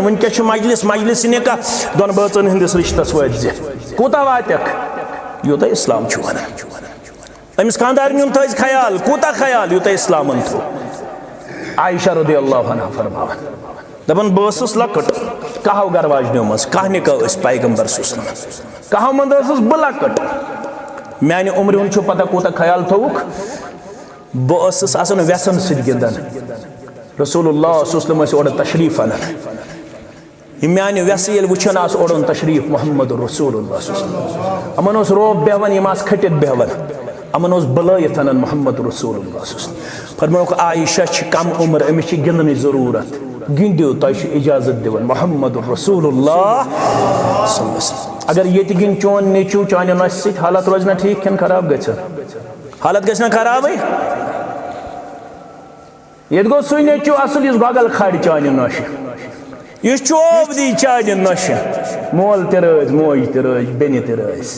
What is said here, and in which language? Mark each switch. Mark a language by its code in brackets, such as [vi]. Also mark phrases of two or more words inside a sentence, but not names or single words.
[ks] وٕنکٮ۪س چھُ مجلس نِکاح دۄن بٲژن ہٕنٛدِس رشتس وٲتۍزِ. کوٗتاہ واتٮ۪کھ؟ یوٗتاہ اِسلام چھُ ونان. أمِس خانٛدارنہِ ہُنٛد تھٲیزِ خیال. کوٗتاہ خیال؟ یوٗتاہ اِسلامن تھوٚو. عائشہ [ar] رضی اللہ عنہا [ks] فرماوان دپان بہٕ ٲسٕس لۄکٕٹ، کہو گرٕ واجنیو منٛز کاہ نِکاح ٲسۍ پیغمبر [ar] صلی اللہ علیہ وسلم، [ks] کہو منٛز ٲسٕس بہٕ لۄکٕٹ. میانہِ عمرِ ہُنٛد چھُ پتہ کوٗتاہ خیال تھوٚوُکھ؟ بہٕ ٲسٕس آسان وٮ۪سن سۭتۍ گِنٛدان. رسول اللہ [ar] صلی اللہ علیہ وسلم [ks] ٲسۍ اورٕ تشریٖف انان. یِم میانہِ وٮ۪سہٕ ییٚلہِ وٕچھان آسہٕ اوڑُن تشریٖف محمد رسول اللہ [ar] صلی اللہ علیہ وسلم، [ks] یِمن اوس روب بیہوان، یِم آسہٕ کھٔٹِتھ بیہوان، یِمن اوس بُلٲیِتھ انان محمد رسول اللہ [ar] صلی اللہ علیہ وسلم. [ks] فرمووُکھ عائشہ چھِ کم عمر، أمِس چھِ گِنٛدنٕچ ضروٗرت، گِنٛدِو تۄہہِ چھُ اِجازت دِوان. [ar] محمد رسول اللہ صلی اللہ علیہ وسلم. [ks] اگر ییٚتہِ گِنٛدِ چون نیٚچوٗ چانہِ نۄشہِ سۭتۍ، حالت روزِ نا ٹھیٖک کِنہٕ خراب گژھِ؟ حالت گژھِ نا خرابٕے. ییٚتہِ گوٚو سُے نیٚچوٗ اصل یُس گۄگل کھالہِ چانہِ نۄشہِ، یُس چوب دی چانہِ نۄشہِ. مول تہِ رٲزۍ، موج تہِ رٲزۍ، بیٚنہِ تہِ رٲزۍ.